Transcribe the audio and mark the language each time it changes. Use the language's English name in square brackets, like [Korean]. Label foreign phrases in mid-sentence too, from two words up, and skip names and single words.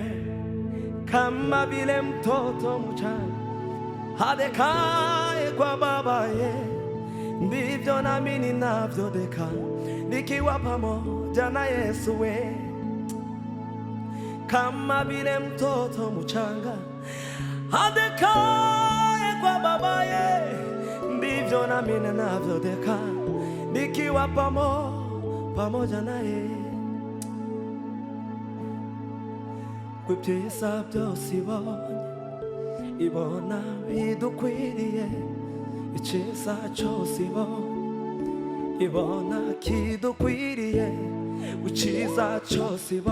[Swahili] Kama vile mtoto mchanga adekaye kwa babaye ndivyo nami ninavyodeka nikiwa pamoja na Yesu we. Kama vile mtoto mchanga adekaye kwa babaye ndivyo nami ninavyodeka nikiwa pamoja naye. [Kinyarwanda] Kwibyiza byose ibona bidukwiriye, icyiza cyose ibona kidukwiriye, icyiza cyose